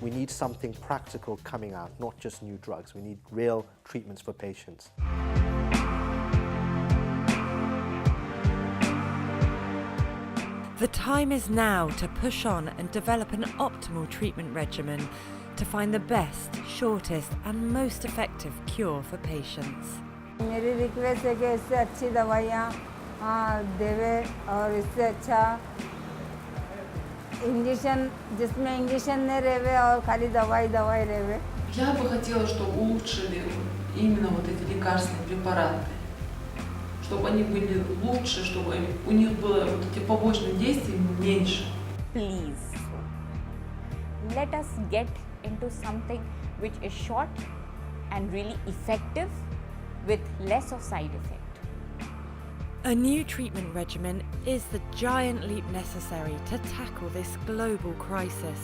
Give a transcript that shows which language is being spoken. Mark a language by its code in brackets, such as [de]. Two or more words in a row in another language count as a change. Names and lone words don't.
[en] We need something practical coming out, not just new drugs. We need real treatments for patients. The time is now to push on and develop an optimal treatment regimen to find the best, shortest and most effective cure for patients. [hi] मेरी रिक्वेस्ट है कि इससे अच्छी दवाइयाँ देवे और इससे अच्छा इंजेक्शन जिसमें इंजेक्शन नहीं रहेवे और खाली दवाई रहेवे. [ru] Я бы хотела, чтобы улучшили именно вот эти лекарственные препараты, чтобы они были лучше, чтобы у них было вот эти побочных действий меньше. [en] Please, let us get into something which is short and really effective with less of side effect. A new treatment regimen is the giant leap necessary to tackle this global crisis.